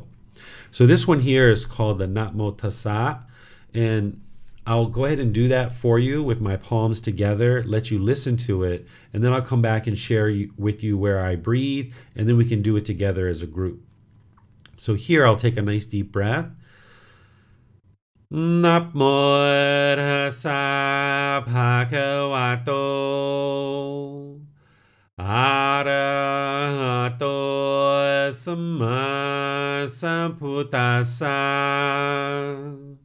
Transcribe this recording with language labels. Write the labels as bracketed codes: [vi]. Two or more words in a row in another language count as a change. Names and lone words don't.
[en] So this one here is called the Namo Tassa, and I'll go ahead and do that for you with my palms together, let you listen to it, and then I'll come back and share with you where I breathe, and then we can do it together as a group. So here I'll take a nice deep breath. [pi] Namo tassa bhagavato arahato samma sambuddhassa.